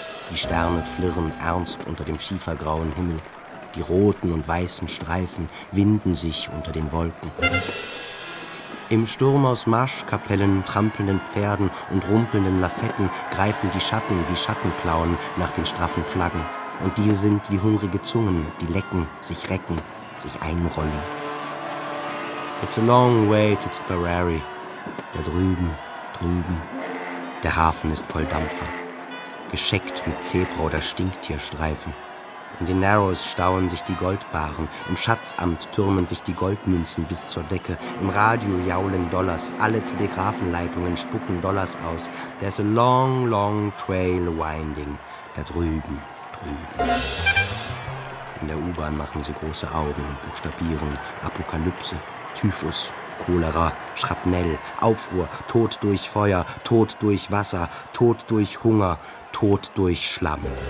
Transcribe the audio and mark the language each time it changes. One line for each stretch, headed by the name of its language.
German: Die Sterne flirren ernst unter dem schiefergrauen Himmel. Die roten und weißen Streifen winden sich unter den Wolken. Im Sturm aus Marschkapellen, trampelnden Pferden und rumpelnden Lafetten greifen die Schatten wie Schattenklauen nach den straffen Flaggen. Und die sind wie hungrige Zungen, die lecken, sich recken, sich einrollen.
English: It's a long way to Tipperary.
German: Da drüben, drüben. Der Hafen ist voll Dampfer. Gescheckt mit Zebra- oder Stinktierstreifen. In den Narrows stauen sich die Goldbarren. Im Schatzamt türmen sich die Goldmünzen bis zur Decke. Im Radio jaulen Dollars. Alle Telegrafenleitungen spucken Dollars aus.
English: There's a long, long trail winding.
German: Da drüben, drüben. In der U-Bahn machen sie große Augen und buchstabieren Apokalypse, Typhus, Cholera, Schrapnell, Aufruhr, Tod durch Feuer, Tod durch Wasser, Tod durch Hunger, Tod durch Schlamm.